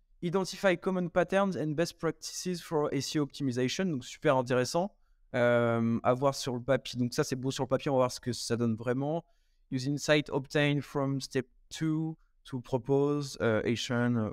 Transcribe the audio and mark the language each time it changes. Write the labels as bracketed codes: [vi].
[en] Identify common patterns and best practices for SEO optimization. [fr] Donc, super intéressant. À voir sur le papier. Donc, ça, c'est beau sur le papier. On va voir ce que ça donne vraiment. [en] Use insight obtained from step 2 to propose action.